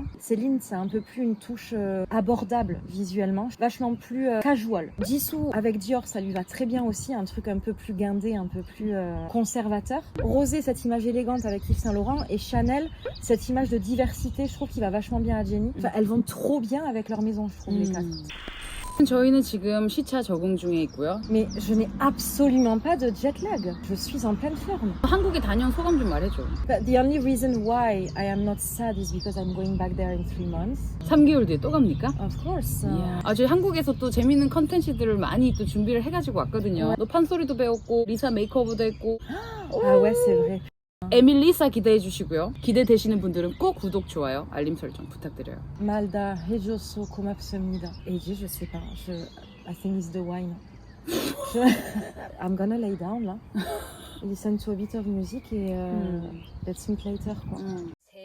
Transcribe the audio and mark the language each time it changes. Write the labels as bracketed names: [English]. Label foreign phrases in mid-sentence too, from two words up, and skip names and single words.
[French] Céline, c'est un peu plus une touche abordable visuellement, vachement plus casual. Jisoo avec Dior, ça lui va très bien aussi, un truc un peu plus guindé, un peu plus conservateur. Rosé, cette image élégante avec Yves Saint Laurent, et Chanel, cette image de diversité, je trouve qu'il va vachement bien à Jennie. Enfin, elles vont trop bien avec leur maison, je trouve, les quatre. [Korean] 저희는 지금 시차 적응 중에 있고요. [French] Mais je n'ai absolument pas de [English] jet lag. [French] Je suis en pleine forme. [Korean] 한국에 다녀온 소감 좀 말해줘. [English] But the only reason why I am not sad is because I'm going back there in 3 months. [Korean] 3개월 뒤에 또 갑니까? [English] Of course. [Korean] 저희 한국에서 또 재밌는 컨텐츠들을 많이 또 준비를 해가지고 왔거든요. 또 판소리도 배웠고 리사 메이크업도 했고. [French] Ah ouais, c'est vrai. [Korean] 에밀리사 기대해 주시고요. 기대되시는 분들은 꼭 구독, 좋아요, 알림 설정 부탁드려요. Malda, 해줘서 고맙습니다. 에이지, [French] je sais pas. [English] I think it's the wine. I'm gonna lay down là. Listen to a bit of music et let's meet later quoi.